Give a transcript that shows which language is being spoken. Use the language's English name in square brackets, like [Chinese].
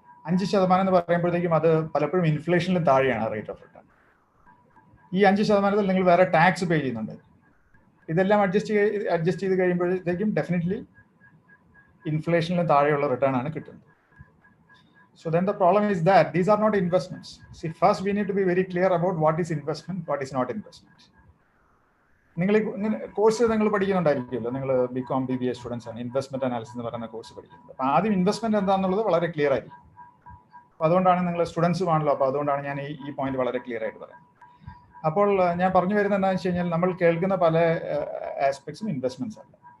[Malayalam] 5% എന്ന് പറയുമ്പോഴത്തേക്കും അത് പലപ്പോഴും ഇൻഫ്ലേഷനിലും താഴെയാണ് റേറ്റ് ഓഫ് റിട്ടേൺ. ഈ 5% നിങ്ങൾ വേറെ ടാക്സ് പേ ചെയ്യുന്നുണ്ട്. ഇതെല്ലാം അഡ്ജസ്റ്റ് ചെയ്ത് കഴിയുമ്പോഴത്തേക്കും ഡെഫിനറ്റ്ലി ഇൻഫ്ലേഷനിലും താഴെയുള്ള റിട്ടേൺ ആണ് കിട്ടുന്നത്. [English] So then the problem is that these are not investments. See, first we need to be very clear about what is investment, what is not investment. [Malayalam] നിങ്ങൾ കോഴ്സ് നിങ്ങൾ പഠിക്കുന്നുണ്ടായിരിക്കുമല്ലോ. നിങ്ങൾ BCom BBA സ്റ്റുഡൻസ് ആണ്, investment analysis എന്ന് പറയുന്ന course പഠിക്കുന്നത്. അപ്പോൾ ആദ്യം investment എന്താണെന്നുള്ളത് വളരെ ക്ലിയർ ആയിരിക്കും. അപ്പോൾ അതുകൊണ്ടാണ് നിങ്ങൾ സ്റ്റുഡൻസും ആണല്ലോ. അപ്പോൾ അതുകൊണ്ടാണ് ഞാൻ ഈ പോയിന്റ് വളരെ ക്ലിയർ ആയിട്ട് പറയുന്നത്. അപ്പോൾ ഞാൻ പറഞ്ഞു വരുന്നത് എന്താണെന്ന് വെച്ച് കഴിഞ്ഞാൽ നമ്മൾ കേൾക്കുന്ന പല ആസ്പെക്ട്സും ഇൻവെസ്റ്റ്മെന്റ്സ് അല്ല.